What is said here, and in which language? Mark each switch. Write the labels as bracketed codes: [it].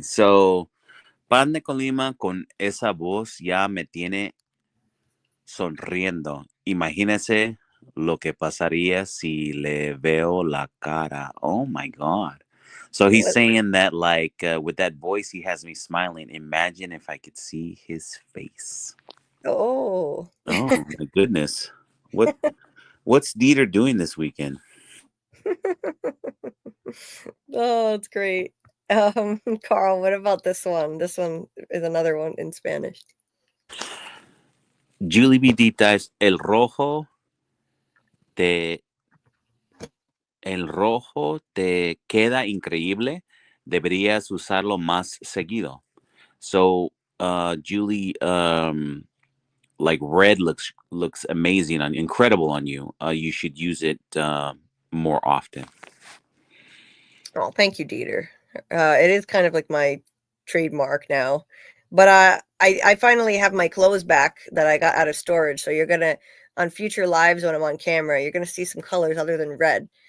[es] So, Pandecolima con esa voz ya me tiene sonriendo. Imagínese lo que pasaría si le veo la cara. [en] Oh my God. So he's saying that like with that voice, he has me smiling. Imagine if I could see his face. Oh. Oh my goodness. What's Dieter doing this weekend? Oh, it's great. Carl, what about this one? This one is another one in Spanish. [es] JulieBDeepDives, el rojo te queda increíble. Deberías usarlo más seguido. [en] So, Julie, like red looks amazing incredible on you. You should use it more often. Oh, thank you, Dieter. It is kind of like my trademark now. But I finally have my clothes back that I got out of storage. So you're gonna, on future lives when I'm on camera, you're gonna see some colors other than red.